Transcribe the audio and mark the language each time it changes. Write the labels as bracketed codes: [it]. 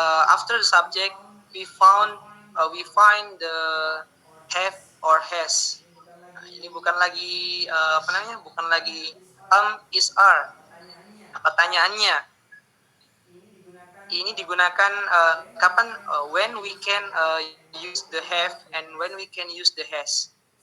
[en] After the subject, we find the have or has. [id] Ini bukan lagi bukan lagi is are. Pertanyaannya, ini digunakan kapan? [en] When we can use the have and when we can use the has.